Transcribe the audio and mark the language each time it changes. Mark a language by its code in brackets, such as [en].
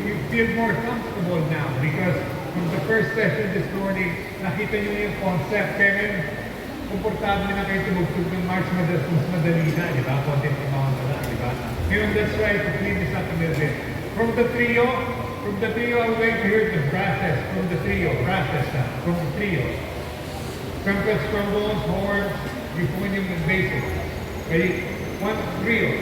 [en] feel more comfortable now because from the first session this morning, [tl] nakita nyo yung concept. Kaya ngayon, komportable na kayo tumugtog ng march, mas madali na, di ba? Content amount na lang, di ba? Ngayon, [en] that's why to clean this up a little bit. From the trio, I would like to hear the brasses from the trio. Brasses na, from the trio. Trumpets, trombones, horns, euphonium, and basic. Ready? One, trio.